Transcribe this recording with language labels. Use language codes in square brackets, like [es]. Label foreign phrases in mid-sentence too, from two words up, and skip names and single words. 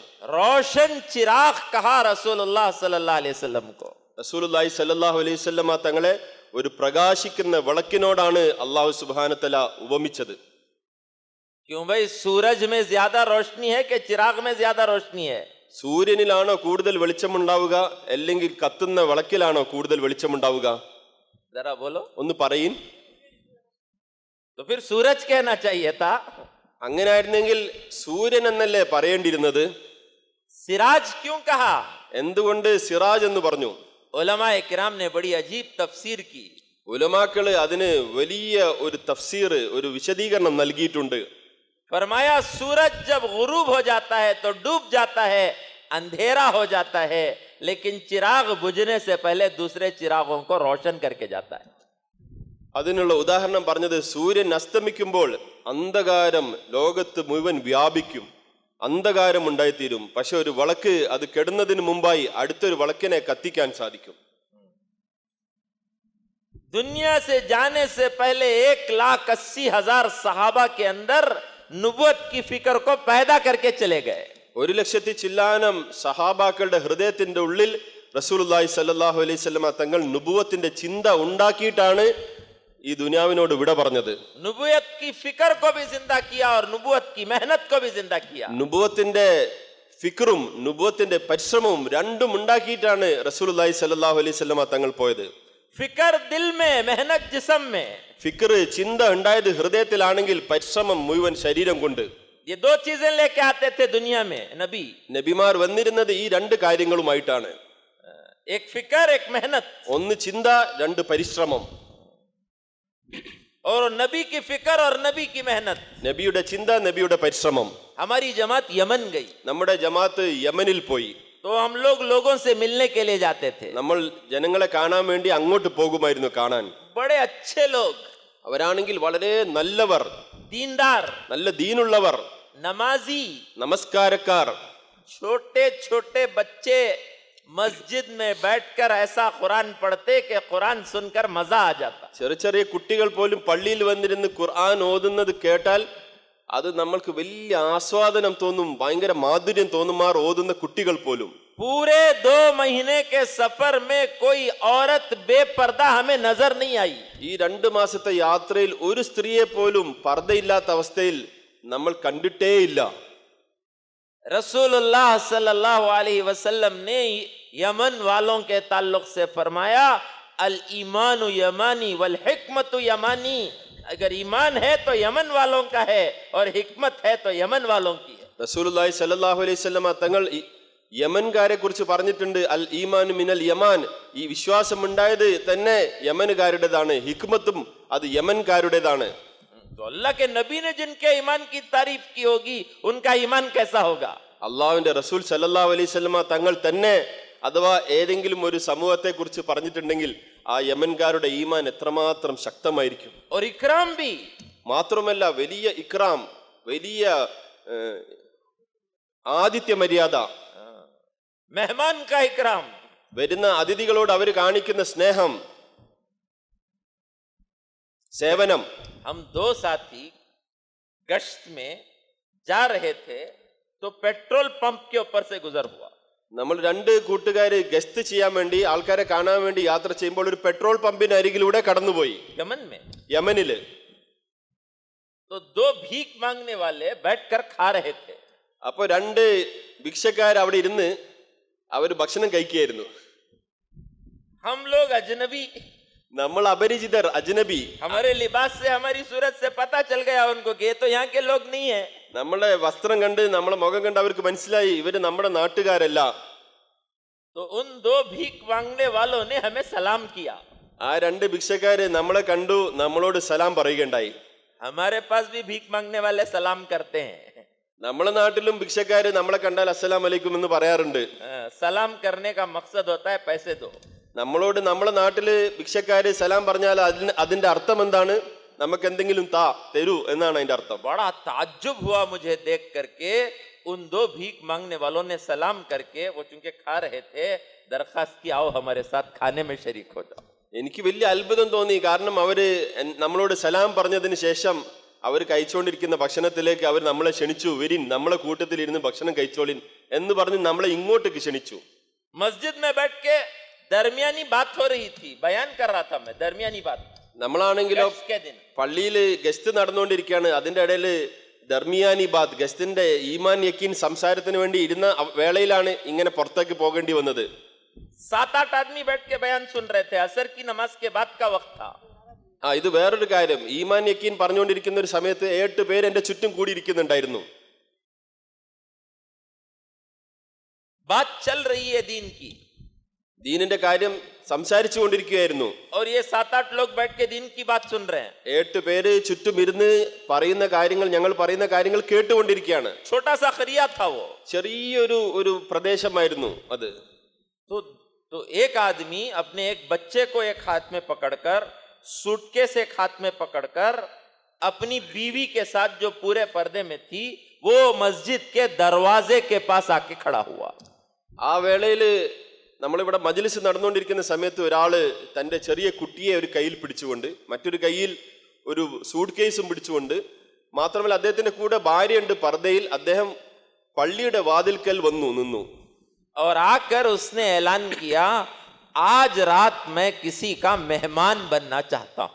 [hi] रोशन चिराग कहा रसूलुल्लाह [ar] صلى الله عليه وسلم [hi] को. [ml] റസൂലുള്ളാഹി [ar] صلى الله عليه وسلم [ml] തങ്ങളെ ഒരു പ്രകാശിക്കുന്ന വിളക്കിനോടാണ് [ar] الله سبحانه وتعالى [ml] ഉപമിച്ചത്. [hi] क्यों भाई, सूरज में ज्यादा रोशनी है कि चिराग में ज्यादा रोशनी है? [ml] സൂര്യനിലാണോ കൂടുതൽ വെളിച്ചമുണ്ടാവുക, അല്ലെങ്കിൽ കത്തുന്ന വിളക്കിലാണോ കൂടുതൽ വെളിച്ചമുണ്ടാവുക? [hi] जरा बोलो. [ml] ഒന്ന് പറയിൻ. [hi] तो फिर सूरज कहना चाहिए था. [ml] അങ്ങനായിരുന്നെങ്കിൽ സൂര്യൻ എന്നല്ലേ പറയേണ്ടിയിരുന്നത്? [hi] सिराज क्यों कहा? [ml] എന്തുകൊണ്ട് സിറാജ് എന്ന് പറഞ്ഞു? [hi] उलमा इकराम ने बड़ी अजीब तफसीर की। [ml] ഉലമാക്കള് അതിന് വലിയ ഒരു തഫ്സീർ, ഒരു വിശദീകരണം നൽകിയിട്ടുണ്ട്. [hi] फरमाया सूरज जब गुरूब हो जाता है तो डूब जाता है, अंधेरा हो जाता है, लेकिन चिराग बुझने से पहले दूसरे चिरागों को रोशन करके जाता है। [ml] അതിനുള്ള ഉദാഹരണം പറഞ്ഞത്, സൂര്യൻ അസ്തമിക്കുമ്പോൾ അന്ധകാരം ലോകത്ത് മുഴുവൻ വ്യാപിക്കും, അന്ധകാരം ഉണ്ടായിത്തീരും. പക്ഷെ ഒരു വിളക്ക് അത് കെടുന്നതിന് മുമ്പായി അടുത്തൊരു വിളക്കിനെ കത്തിക്കാൻ സാധിക്കും. [hi] दुनिया से जाने से पहले 1,80,000 सहाबा के अंदर नुबुवत की फिक्र को पैदा करके चले गए। [ml] 1,00,000 ചില്ലാനം സഹാബാക്കളുടെ ഹൃദയത്തിന്റെ ഉള്ളിൽ റസൂലുള്ളാഹി [ar] صلى الله عليه وسلم [ml] തങ്ങൾ നുബുവത്തിന്റെ ചിന്ത ഉണ്ടാക്കിയിട്ടാണ് ഈ ദുനിയാവിനോട് വിട പറഞ്ഞത്. [hi] नुबुवत की फिक्र को भी जिंदा किया और नुबुवत की मेहनत को भी जिंदा किया। [ml] നുബുവത്തിന്റെ ഫിക്റും നുബുവത്തിന്റെ പരിശ്രമവും രണ്ടും ഉണ്ടാക്കിയിട്ടാണ് റസൂലുള്ളാഹി [ar] صلى الله عليه وسلم [ml] തങ്ങൾ പോയത്. [hi] फिक्र दिल में, मेहनत जिस्म में। [ml] ഫിക്ർ ചിന്ത ഉണ്ടായത് ഹൃദയത്തിലാണെങ്കിൽ പരിശ്രമം മുഴുവൻ ശരീരം കൊണ്ട്. [hi] ये दो चीजें लेके आते थे दुनिया में नबी। [ml] നബിമാർ വന്നിരുന്നത് ഈ രണ്ട് കാര്യങ്ങളുമായിട്ടാണ്. [hi] एक फिक्र, एक मेहनत। [ml] ഒന്ന് ചിന്ത, രണ്ട് പരിശ്രമം. [hi] और नबी की फिक्र और नबी की मेहनत। [ml] നബിയുടെ ചിന്ത, നബിയുടെ പരിശ്രമം. [hi] हमारी जमात यमन गई [ml] നമ്മുടെ ജമാഅത്ത് യമനിൽ പോയി. [hi] तो हम लोग लोगों से मिलने के लिए जाते थे। [ml] നമ്മൾ ജനങ്ങളെ കാണാൻ വേണ്ടി അങ്ങോട്ട് പോകുമായിരുന്നു കാണാൻ. [hi] बड़े अच्छे लोग, [ml] അവരാണെങ്കിൽ വളരെ നല്ലവർ, [hi] दीनदार, [ml] നല്ല ദീനുള്ളവർ, [hi] नमाजी, [ml] നമസ്കാരക്കാർ. [hi] छोटे छोटे बच्चे मस्जिद में बैठकर ऐसा कुरान पढ़ते कि कुरान सुनकर मजा आ जाता। [ml] ചെറിയ ചെറിയ കുട്ടികൾ പോലും പള്ളിയിൽ വന്നിരുന്ന് ഖുർആൻ ഓതുന്നത് കേട്ടാൽ അത് നമ്മൾക്ക് വലിയ ആസ്വാദനം തോന്നും, ഭയങ്കര മാധുര്യം തോന്നുമാർ ഓതുന്ന കുട്ടികൾ പോലും. [hi] पूरे 2 महीने के सफर में कोई औरत बेपर्दा हमें नजर नहीं आई। [ml] ഈ 2 മാസത്തെ യാത്രയിൽ ഒരു സ്ത്രീയെ പോലും പർദ്ദയില്ലാത്ത അവസ്ഥയിൽ നമ്മൾ കണ്ടിട്ടേയില്ല. [hi] रसूलुल्लाह [ar] صلى الله عليه وسلم [hi] ने यमन वालों के ताल्लुक से फरमाया, [ar] الإيمان يماني والحكمة يمانية. [hi] अगर ईमान है तो यमन वालों का है और हिकमत है तो यमन वालों की है। [ml] റസൂലുള്ളാഹി [ar] صلى الله عليه وسلم [ml] തങ്ങൾ യമൻകാരെ കുറിച്ച് പറഞ്ഞിട്ടുണ്ട്, [ar] الإيمان من اليمن, [ml] ഈ വിശ്വാസം ഉണ്ടായത് തന്നെ യമനുകാരുടേതാണ്, ഹിക്മത്തും അത് യമൻകാരുടേതാണ്. [hi] तो अल्लाह के नबी ने जिनके ईमान की तारीफ की होगी उनका ईमान कैसा होगा? [ml] അള്ളാഹുവിന്റെ റസൂൽ [ar] صلى الله عليه وسلم [ml] തങ്ങൾ തന്നെ അഥവാ ഏതെങ്കിലും ഒരു സമൂഹത്തെ കുറിച്ച് പറഞ്ഞിട്ടുണ്ടെങ്കിൽ ആ യമൻകാരുടെ ഈമാൻ എത്രമാത്രം ശക്തമായിരിക്കും. [hi] और इकराम भी, [ml] മാത്രമല്ല വലിയ ഇക്രാം, വലിയ ആതിഥ്യ മര്യാദ, [hi] मेहमान का इकराम, [ml] വരുന്ന അതിഥികളോട് അവർ കാണിക്കുന്ന സ്നേഹം, സേവനം. [hi] हम 2 साथी गश्त में जा रहे थे तो पेट्रोल पंप के ऊपर से गुजर हुआ। [ml] നമ്മൾ 2 കൂട്ടുകാര് ഗസ്റ്റ് ചെയ്യാൻ വേണ്ടി, ആൾക്കാരെ കാണാൻ വേണ്ടി യാത്ര ചെയ്യുമ്പോൾ ഒരു പെട്രോൾ പമ്പിന് അരികിലൂടെ കടന്നുപോയി [hi] यमन में। [ml] യമനില്. [hi] तो 2 भीख मांगने वाले बैठकर खा रहे थे। [ml] അപ്പൊ 2 ഭിക്ഷക്കാർ അവിടെ ഇരുന്ന് അവർ ഭക്ഷണം കഴിക്കുകയായിരുന്നു. [hi] हम लोग अजनबी, [ml] നമ്മൾ അപരിചിതർ, അജ്നബി. [hi] हमारे लिबास से, हमारी सूरत से पता चल गया उनको कि ये तो यहाँ के लोग नहीं है। [ml] നമ്മളെ വസ്ത്രം കണ്ട്, നമ്മളെ മുഖം കണ്ട് അവർക്ക് മനസ്സിലായി ഇവര് നമ്മുടെ നാട്ടുകാരല്ല. [hi] तो उन 2 भीख मांगने वालों ने हमें सलाम किया। [ml] ആ 2 ഭിക്ഷക്കാര് നമ്മളെ കണ്ടു, നമ്മളോട് സലാം പറയുകയുണ്ടായി. [hi] हमारे पास भी भीख मांगने वाले सलाम करते हैं। [ml] നമ്മളെ നാട്ടിലും ഭിക്ഷക്കാര് നമ്മളെ കണ്ടാൽ [ar] السلام عليكم [ml] എന്ന് പറയാറുണ്ട്. [hi] सलाम करने का मकसद होता है पैसे दो। [ml] നമ്മളോട് നമ്മളെ നാട്ടില് ഭിക്ഷക്കാര് സലാം പറഞ്ഞാൽ അതിന്റെ അർത്ഥം എന്താണ്? നമുക്ക് എന്തെങ്കിലും തരൂ എന്നാണ് അതിന്റെ അർത്ഥം. [hi] बड़ा ताज्जुब हुआ मुझे देख करके। उन 2 भीख मांगने वालों ने सलाम करके, वो चूंकि खा रहे थे, दरखास्त की आओ हमारे साथ खाने में शरीक हो जाओ। [ml] എനിക്ക് വലിയ അത്ഭുതം തോന്നി. കാരണം അവര് നമ്മളോട് സലാം പറഞ്ഞതിന് ശേഷം അവർ കഴിച്ചുകൊണ്ടിരിക്കുന്ന ഭക്ഷണത്തിലേക്ക് അവർ നമ്മളെ ക്ഷണിച്ചു, വരിൻ നമ്മളെ കൂട്ടത്തിൽ ഇരുന്ന് ഭക്ഷണം കഴിച്ചോളിൻ എന്ന് പറഞ്ഞ് നമ്മളെ ഇങ്ങോട്ടേക്ക് ക്ഷണിച്ചു. [hi] मस्जिद में बैठ के दरमियानी बात हो रही थी, बयान कर रहा था मैं, दरमियानी बात। [ml] നമ്മളാണെങ്കിലോ [hi] गश्त के दिन [ml] പള്ളിയില് ഗസ്റ്റ് നടന്നുകൊണ്ടിരിക്കുകയാണ്. അതിന്റെ ഇടയില് [hi] दरमियानी बात, [ml] ഗസ്റ്റിന്റെ ഈമാൻ യക്കീൻ സംസാരത്തിന് വേണ്ടി ഇരുന്ന വേളയിലാണ് ഇങ്ങനെ പുറത്തേക്ക് പോകേണ്ടി വന്നത്. [hi] 7-8 आदमी बैठ के बयान सुन रहे थे। असर की नमाज के बाद का वक्त था। [ml] ഇത് വേറൊരു കാര്യം. ഈമാൻ യക്കീൻ പറഞ്ഞുകൊണ്ടിരിക്കുന്ന ഒരു സമയത്ത് 8 പേര് എന്റെ ചുറ്റും കൂടിയിരിക്കുന്നുണ്ടായിരുന്നു. [hi] बात चल रही है दीन की, [ml] ദീനിന്റെ കാര്യം സംസാരിച്ചു കൊണ്ടിരിക്കുകയായിരുന്നു. [hi] और ये 7-8 लोग बैठ के दीन की बात सुन रहे हैं. [ml] 8 പേര് ചുറ്റും ഇരുന്ന് പറയുന്ന കാര്യങ്ങൾ, ഞങ്ങൾ പറയുന്ന കാര്യങ്ങൾ കേട്ടുകൊണ്ടിരിക്കുകയാണ്. [hi] छोटा सा खरिया था वो. [ml] ചെറിയൊരു പ്രദേശമായിരുന്നു അത്. [hi] तो एक आदमी अपने एक बच्चे को एक हाथ में पकड़कर, सूटकेस एक हाथ में पकड़कर, अपनी बीवी के साथ जो पूरे पर्दे में थी, वो मस्जिद के दरवाजे के पास आके खड़ा हुआ. [ml] ആ വേളയില് നമ്മളിവിടെ മജ്ലിസ് നടന്നുകൊണ്ടിരിക്കുന്ന സമയത്ത് ഒരാള് തന്റെ ചെറിയ കുട്ടിയെ ഒരു കയ്യിൽ പിടിച്ചുകൊണ്ട്, മറ്റൊരു കയ്യിൽ ഒരു സൂട്ട് കേസും പിടിച്ചുകൊണ്ട്, മാത്രമല്ല അദ്ദേഹത്തിന്റെ കൂടെ ഭാര്യയുണ്ട് പർദ്ദയിൽ. അദ്ദേഹം പള്ളിയുടെ വാതിൽക്കൽ വന്നു നിന്നു. [hi] और आकर उसने ऐलान किया, आज रात मैं किसी का मेहमान बनना चाहता हूं.